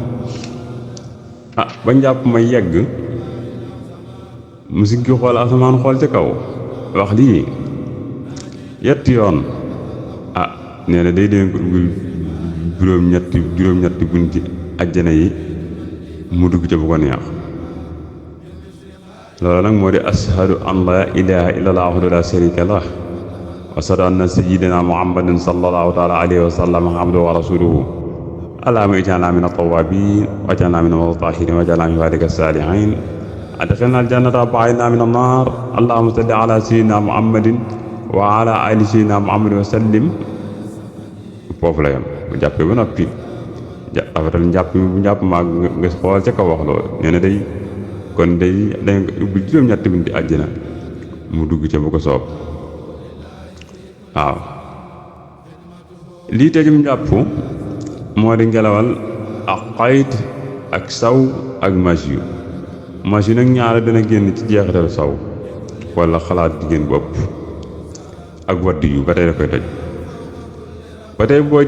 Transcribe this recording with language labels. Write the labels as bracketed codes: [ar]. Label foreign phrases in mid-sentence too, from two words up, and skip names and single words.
[wo] ba njàpp ma yegg mu siggi xool asamaan xool ca kaw wax lii yetti yoon nee na day dee ko juróom-ñetti bunti àjjana yi mu dugg ca bu ko neex loolu nag moo di [ar] أشهد أن لا إله إلا الله وحده لا شريك له وأشهد أن سيدنا محمد صلى الله تعالى عليه و وسلم عبده ورسوله اللهم اجعلنا من التوابين واجعلنا من المتطهرين واجعلنا من عبادك الصالحين أدخلنا الجنة وباعدنا من النار اللهم صل على سيدنا محمد وعلى آل سيدنا محمد وسلم [wo] foofu la yam bu jàppee ba noppi rafetal njàpp ma nga xool ca kaw wax loolu nee na day kon day dañ ubbi juróom-ñetti bunti àjjana mu dugg ca bu ko soob waaw lii tëjum njàpp moo di ngelawal ak xayit ak saw ak masiyu nag ñaara dana génn ci jeexital saw wala xalaat jigéen bopp ak wadd yu ba tey da koy tëj ba tey